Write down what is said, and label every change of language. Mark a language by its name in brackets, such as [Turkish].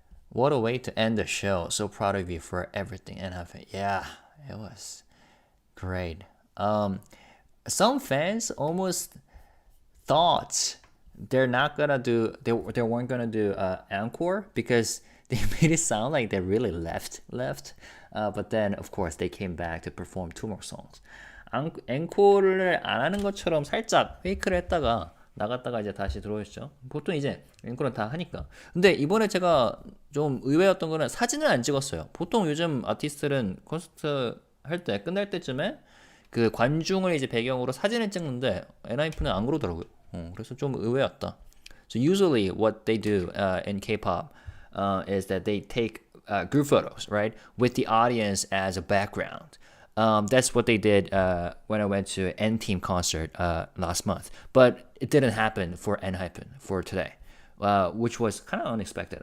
[English] What a way to end the show. So proud of you for everything. And yeah, it was great. Some fans almost thought they weren't gonna do encore because they made it sound like they really left. But then of course they came back to perform 2 more songs. [Korean] 앵콜을 안 하는 것처럼 살짝 페이크를 했다가 나갔다가 이제 다시 들어오셨죠. 보통 이제 앵콜은 다 하니까. 근데 이번에 제가 좀 의외였던 거는 사진을 안 찍었어요. 보통 요즘 아티스트들은 콘서트 할 때 끝날 때쯤에 그 관중을 이제 배경으로 사진을 찍는데 엔하이픈은 안 그러더라고요. 그래서 좀 의외였다. [English] So usually what they do in K-pop is that they take group photos, right, with the audience as a background. That's what they did when I went to N-Team concert last month. But it didn't happen for ENHYPEN for today, which was kind of unexpected.